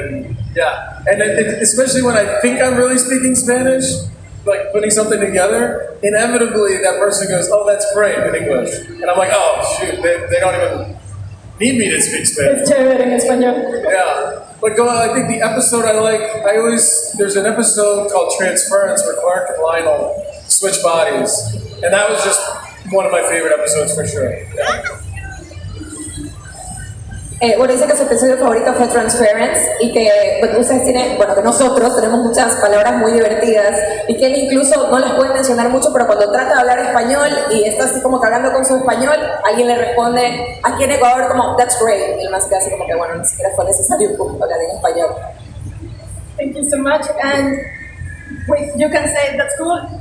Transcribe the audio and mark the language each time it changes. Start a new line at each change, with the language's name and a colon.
English: And yeah, and especially when I think I'm really speaking Spanish, like putting something together, inevitably that person goes, "Oh, that's great" in English, and I'm like, "Oh shoot, they don't even need me to speak Spanish."
Spanish: Es chévere en español.
English: Yeah. But I think the episode there's an episode called Transference where Clark and Lionel switch bodies. And that was just one of my favorite episodes for sure. Yeah.
Spanish: Bueno, dice que su episodio favorito fue Transference y que que nosotros tenemos muchas palabras muy divertidas y que él incluso no las puede mencionar mucho, pero cuando trata de hablar español y está así como que hablando con su español, alguien le responde aquí en Ecuador como
English: "that's great"
Spanish: y el más que hace como que bueno, ni siquiera fue necesario hablar en español.
English: Thank you so much. And you can say that's cool.